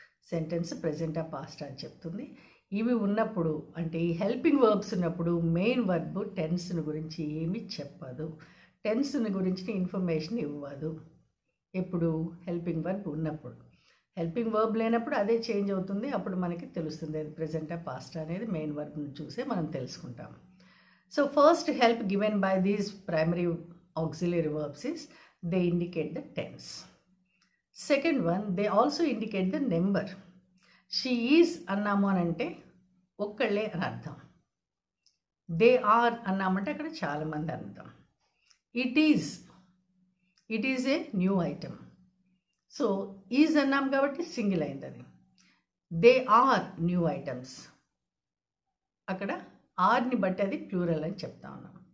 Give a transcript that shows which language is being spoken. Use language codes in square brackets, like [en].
[te] Sentence ప్రెజెంటా పాస్టా అని చెప్తుంది. ఇవి ఉన్నప్పుడు అంటే ఈ హెల్పింగ్ వర్బ్స్ ఉన్నప్పుడు మెయిన్ వర్బ్ టెన్స్ని గురించి ఏమీ చెప్పదు, టెన్స్ని గురించి ఇన్ఫర్మేషన్ ఇవ్వదు. ఎప్పుడు హెల్పింగ్ వర్బ్ ఉన్నప్పుడు. హెల్పింగ్ వర్బ్ లేనప్పుడు అదే చేంజ్ అవుతుంది, అప్పుడు మనకి తెలుస్తుంది అది ప్రెజెంటా పాస్టా అనేది మెయిన్ వర్బ్ని చూసే మనం తెలుసుకుంటాం. [en] So first help given by these primary auxiliary verbs is they indicate the tense. Second one, they also indicate the number. She is [te] అన్నాము అని అంటే ఒక్కళ్ళే అని అర్థం. [en] they are [te] అన్నామంటే అక్కడ చాలామంది అర్థం. [en] It is a new item. [te] So is అన్నాం కాబట్టి సింగిల్ అయింది అది. [en] they are new items, [te] అక్కడ ఆర్ని బట్టి అది ప్లూరల్ అని చెప్తా ఉన్నాం.